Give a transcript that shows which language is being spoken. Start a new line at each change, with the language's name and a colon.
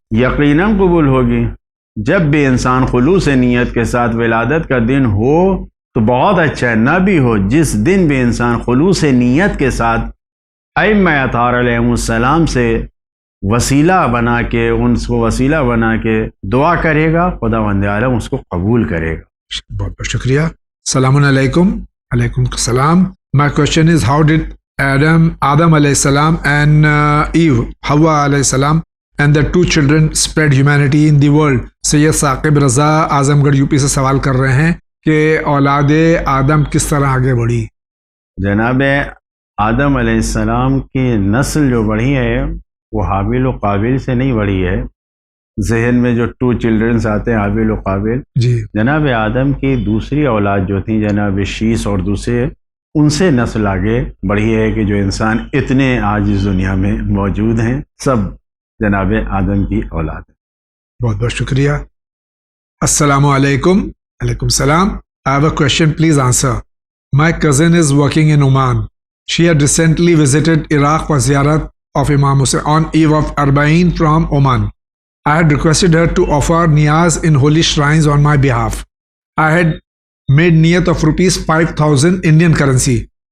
Urdu: یقیناً قبول ہوگی۔ جب بھی انسان خلوص نیت کے ساتھ ولادت کا دن ہو تو بہت اچھا ہے، نہ بھی ہو، جس دن بھی انسان خلوص نیت کے ساتھ ائمہ اطہار علیہ السلام سے وسیلہ بنا کے، ان کو وسیلہ بنا کے دعا کرے گا، خداوند عالم اس کو قبول کرے گا۔ بہت بہت شکریہ۔ السلام علیکم۔ علیکم السلام۔
English: My question is, how did Adam alayhi salam and Eve, Hawa alayhi salam and their two children spread humanity in the world?
Urdu: سید ثاقب رضا اعظم گڑھ یو پی سے سوال کر رہے ہیں کہ اولاد آدم کس طرح آگے بڑھی؟ جناب آدم علیہ السلام کی نسل جو بڑھی ہے وہ حابیل و قابیل سے نہیں بڑھی ہے۔ ذہن میں جو 2 چلڈرنس آتے ہیں حابیل و قابیل، جی جناب آدم کی دوسری اولاد جو تھی جناب شیس اور دوسرے، ان سے نسل آگے بڑھی ہے کہ جو انسان اتنے آج اس دنیا میں موجود ہیں سب جناب آدم کی اولاد ہیں۔ بہت بہت شکریہ۔ السلام علیکم۔ علیکم السلام۔
English: I have a question, please answer. My cousin is working in Oman. She had recently visited Iraq for ziyarat of Imam Hussain on eve of Arba'in from Oman. I had requested her to offer niyaz in holy shrines on my behalf. I had made niyat of rupees 5,000 Indian currency.